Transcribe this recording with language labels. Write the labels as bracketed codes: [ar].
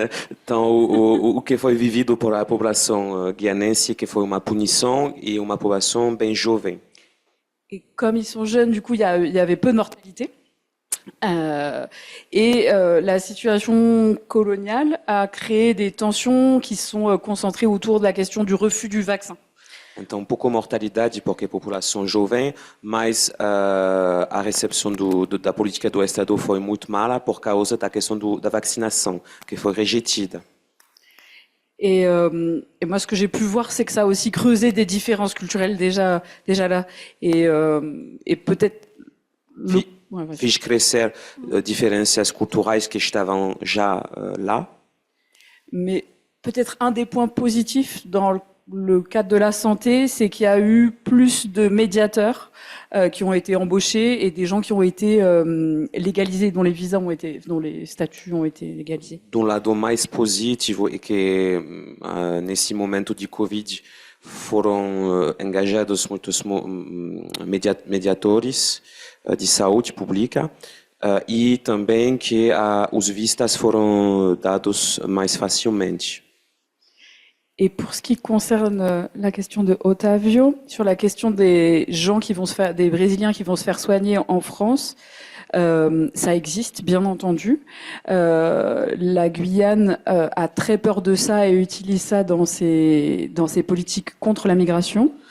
[pt] então o que foi vivido por a população guianense, que foi uma punição e uma população bem jovem. [fr] Et comme ils sont jeunes, du coup, il y avait peu de mortalité. La situation coloniale a créé des tensions qui sont concentrées autour de la question du refus du vaccin. [pt] Então, pouco mortalidade porque a população jovem, mas a recepção da política do Estado foi muito mala por causa da questão da vacinação, que foi rejeitada. [fr] Et moi, ce que j'ai pu voir, c'est que ça a aussi creusé des différences culturelles déjà là. Et peut-être... [pt] Fiz crescer diferenças culturais que estavam já lá. [fr] Mais peut-être un des points positifs dans le cadre de la santé, c'est qu'il y a eu plus de médiateurs qui ont été embauchés et des gens qui ont été légalisés, dont les statuts ont été légalisés. [pt] Do lado mais positivo é que nesse momento de Covid foram engajados muitos mediadores de saúde pública e também que os vistas foram dados mais facilmente. [fr] Et pour ce qui concerne la question de Otávio, sur la question des gens des Brésiliens qui vont se faire soigner en France, ça existe, bien entendu. La Guyane a très peur de ça et utilise ça dans ses politiques contre la migration.